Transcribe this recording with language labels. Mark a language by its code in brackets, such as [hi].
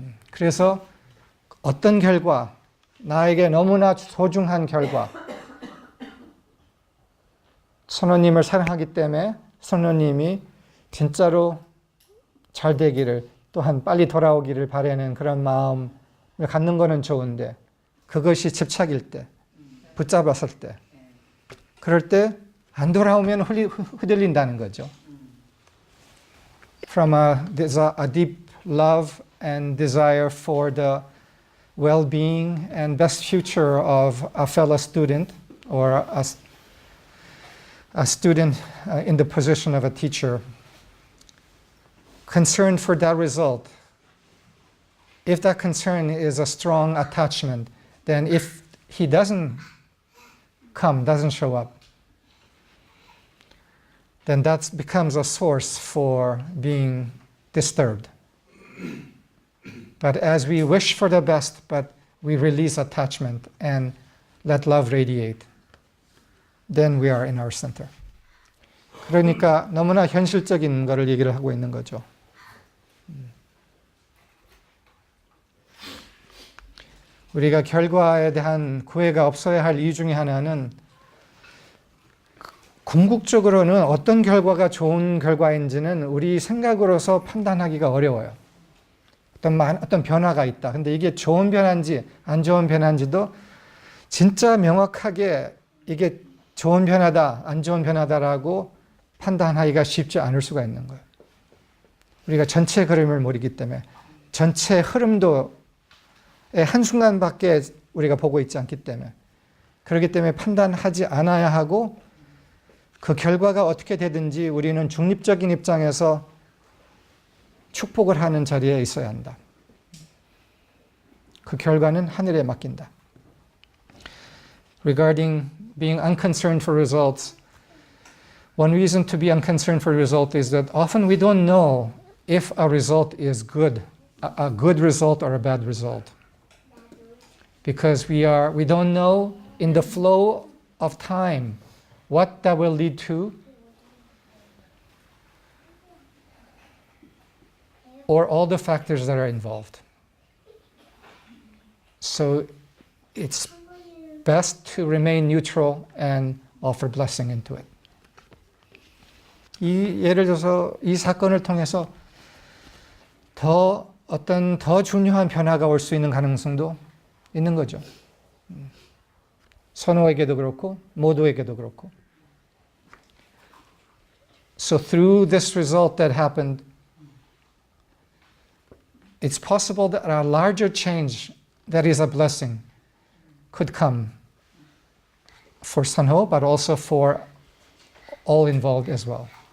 [ko] 그래서 어떤 결과, 나에게 너무나 소중한 결과, 선호님을 사랑하기 때문에 선호님이 진짜로 잘 되기를, 또한 빨리 돌아오기를 바라는 그런 마음을 갖는 거는 좋은데 그것이 집착일 때, 붙잡았을 때, 그럴 때 안 돌아오면 휘둘린다는 거죠. [en] From a deep love and desire for the well-being and best future of a fellow student or a student in the position of a teacher, concern for that result. If that concern is a strong attachment, then if he doesn't show up, then that becomes a source for being disturbed. But as we wish for the best, but we release attachment and let love radiate, then we are in our center. [ko] 그러니까 너무나 현실적인 거를 얘기를 하고 있는 거죠. 우리가 결과에 대한 구애가 없어야 할 이유 중에 하나는 궁극적으로는 어떤 결과가 좋은 결과인지는 우리 생각으로서 판단하기가 어려워요. 어떤 변화가 있다. 근데 이게 좋은 변화인지 안 좋은 변화인지도 진짜 명확하게 이게 좋은 변화다, 안 좋은 변화다라고 판단하기가 쉽지 않을 수가 있는 거예요. 우리가 전체 그림을 모르기 때문에 전체 흐름도 한순간밖에 우리가 보고 있지 않기 때문에 그렇기 때문에 판단하지 않아야 하고 그 결과가 어떻게 되든지 우리는 중립적인 입장에서 축복을 하는 자리에 있어야 한다. 그 결과는 하늘에 맡긴다. [en] Regarding being unconcerned for results, one reason to be unconcerned for result is that often we don't know if a result is good, a good result or a bad result. Because we don't know in the flow of time what that will lead to, or all the factors that are involved. So it's best to remain neutral and offer blessing into it. [ko] 예를 들어서 이 사건을 통해서 어떤 더 중요한 변화가 올 수 있는 가능성도 있는 거죠. 선호에게도 그렇고 모두에게도 그렇고. [en] So through this result that happened, it's possible that a larger change that is a blessing could come for Sanho, but also for all involved as well.